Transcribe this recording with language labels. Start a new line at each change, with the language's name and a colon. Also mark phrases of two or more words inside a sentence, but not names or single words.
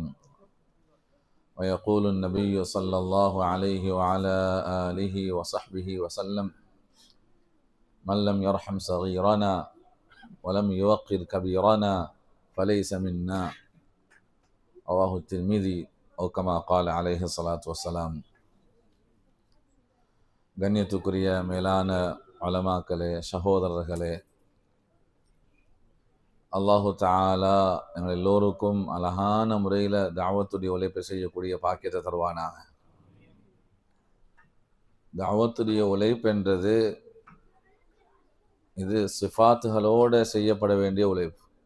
Arabic: ويقول النبي صلى الله عليه وعلى آله وصحبه وسلم: من لم يرحم صغيرنا ولم يوقر كبيرنا فليس منا. رواه الترمذي أو كما قال عليه الصلاة والسلام.
Tamil: கண்ணியத்துக்குரிய மேலான உலமாக்களே, சகோதரர்களே,
Arabic: الله تعالى
Tamil: எங்கள் எல்லோருக்கும் அழகான முறையில் தாவத்துடைய உழைப்பை செய்யக்கூடிய பாக்கியத்தை தருவானாக. தாவத்துடைய உழைப்புன்றது இது சிஃபாத்துகளோடு செய்யப்பட வேண்டிய உழைப்பு.